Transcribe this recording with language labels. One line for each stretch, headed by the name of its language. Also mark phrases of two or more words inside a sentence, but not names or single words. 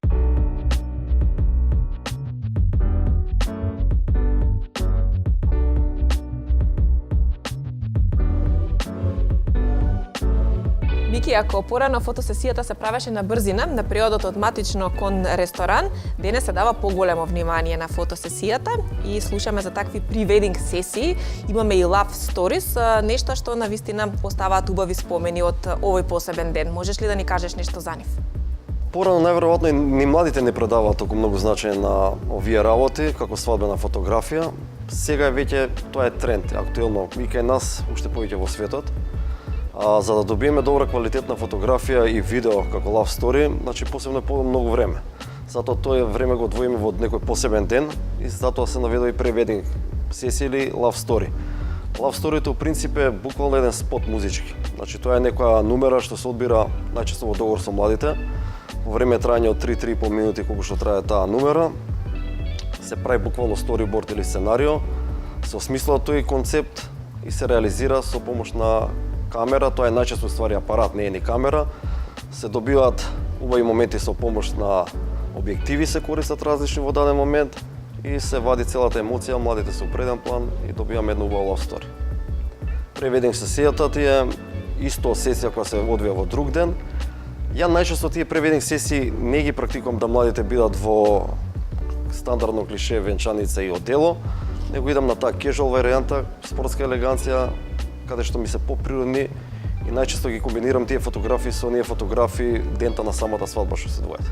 Macedonian: Мики, ако порано фотосесијата се правеше на брзина, на периодот од матично кон ресторан, денес се дава поголемо внимание на фотосесијата и слушаме за такви превединг сесии. Имаме и
English: love stories,
Macedonian: нешто што навистина оставаат убави спомени од овој посебен ден. Можеш ли да ни кажеш нешто за нив? Порано најверојатно и ни младите не предаваат толку многу значење на овие работи како свадбена фотографија. Сега веќе тоа е тренд, актуелно и кај нас, уште повеќе во светот. За да добиеме добра квалитетна фотографија и видео како
English: love story,
Macedonian: значи посебно е многу време. Затоа тоа време го одвоиме во некој посебен ден и затоа се наведува и превединг сесија или
English: love story. Love story
Macedonian: у принцип е буквално еден спот музички. Значи тоа е некоја numера што се одбира најчесто во договор со младите. Во време трајање од 3-3,5 минути колку што трае таа numера, се прави буквално storyboard или сценарио, се осмислува тој концепт и се реализира со помош на камера, тоа е најчесто ствари апарат, не е ни камера. Се добиваат убави моменти со помош на објективи, се користат различни во даден момент и се вади целата емоција, младите се у преден план и добиваме една убава
English: love story.
Macedonian: Превединг сесијата ти е исто сесија која се одвија во друг ден. Ја најчесто тие превединг сесии не ги практикувам да младите бидат во стандардно клише венчаница и одело, него идам на таа casual варијанта, спортска елеганција, каде што ми се поприродни и најчесто ги комбинирам тие фотографии со оние фотографии дента на самата свадба што се двојат.